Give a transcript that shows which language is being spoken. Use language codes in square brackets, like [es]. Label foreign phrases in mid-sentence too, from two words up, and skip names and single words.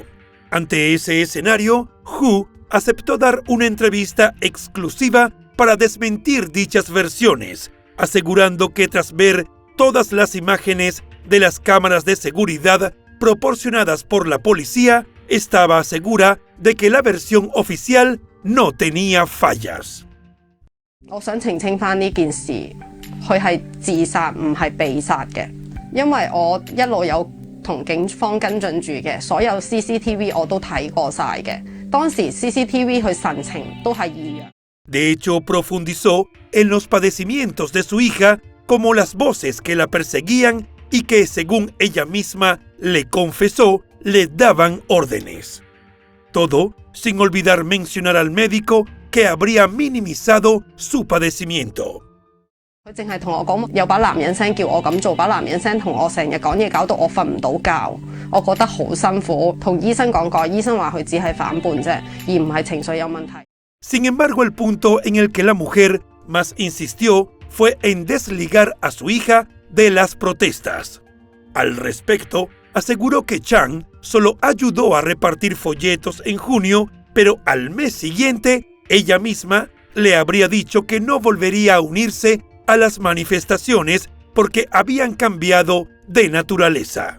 [es] Ante ese escenario, Hu aceptó dar una entrevista exclusiva para desmentir dichas versiones, asegurando que tras ver todas las imágenes de las cámaras de seguridad proporcionadas por la policía, estaba segura de que la versión oficial no tenía fallas. [yue] 我想澄清返呢件事，佢係自殺唔係被殺嘅，因為我一路有同警方跟進住嘅，所有 CCTV 我都睇過晒嘅，當時 CCTV 佢神情都係異樣。 [es] De hecho, profundizó en los padecimientos de su hija, como las voces que la perseguían y que, según ella misma le confesó, le daban órdenes. Todo sin olvidar mencionar al médico que habría minimizado su padecimiento. [yue] 佢淨係同我講有把男人聲叫我咁做，把男人聲同我成日講嘢，搞到我瞓唔到覺，我覺得好辛苦。同醫生講過，醫生話佢只係反叛啫，而唔係情緒有問題。 [es] Sin embargo, el punto en el que la mujer más insistió fue en desligar a su hija de las protestas. Al respecto, aseguró que Chang solo ayudó a repartir folletos en junio, pero al mes siguiente, ella misma le habría dicho que no volvería a unirse a las manifestaciones porque habían cambiado de naturaleza.